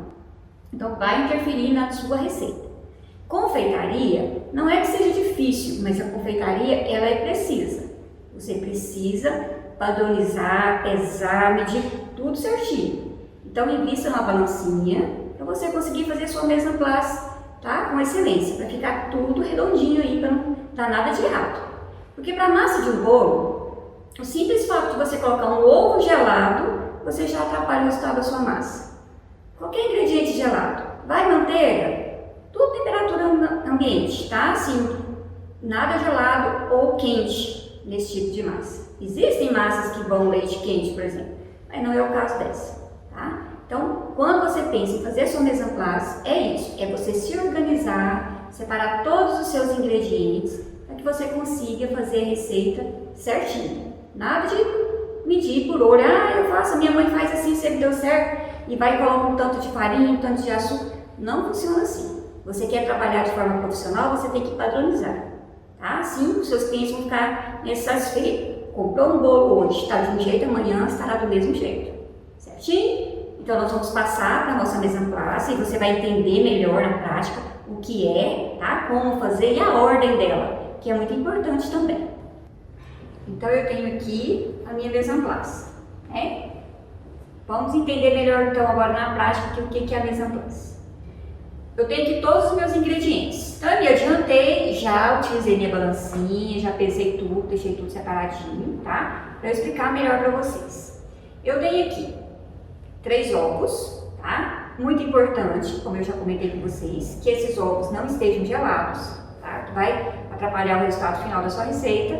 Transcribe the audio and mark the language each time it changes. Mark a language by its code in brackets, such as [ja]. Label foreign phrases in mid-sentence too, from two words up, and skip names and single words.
[pt] Então vai interferir na sua receita. Confeitaria não é que seja difícil, mas a confeitaria ela é precisa. Você precisa padronizar, pesar, medir tudo certinho. Então invista numa balancinha para você conseguir fazer sua [fr] mise en place, [pt] com excelência, para ficar tudo redondinho aí, para não dar nada de errado. Porque para a massa de um bolo, o simples fato de você colocar um ovo gelado, você já atrapalha o resultado da sua massa. Qualquer ingrediente gelado, vai manteiga, tudo temperatura ambiente, Assim, nada gelado ou quente nesse tipo de massa. Existem massas que vão leite quente, por exemplo, mas não é o caso dessa, Então, quando você pensa em fazer a sua [fr] mise en place, [pt] é isso, é você se organizar, separar todos os seus ingredientes para que você consiga fazer a receita certinho. Nada de medir por olho, eu faço, a minha mãe faz assim, sempre deu certo, e vai e coloca um tanto de farinha, um tanto de açúcar. Não funciona assim. Você quer trabalhar de forma profissional, você tem que padronizar, Assim, os seus clientes vão ficar satisfeitos. Comprou um bolo hoje, está de um jeito, amanhã estará do mesmo jeito, certinho? Então nós vamos passar para a nossa [fr] mise en place [pt] e você vai entender melhor na prática o que é, como fazer e a ordem dela, que é muito importante também. Então eu tenho aqui a minha [fr] mise en place, [pt] Vamos entender melhor então agora na prática o que é a [fr] mise en place. [pt] Eu tenho aqui todos os meus ingredientes. Então eu me adiantei, já utilizei minha balancinha, já pesei tudo, deixei tudo separadinho, Para eu explicar melhor para vocês. Eu tenho aqui 3 ovos, Muito importante, como eu já comentei com vocês, que esses ovos não estejam gelados, Que vai atrapalhar o resultado final da sua receita.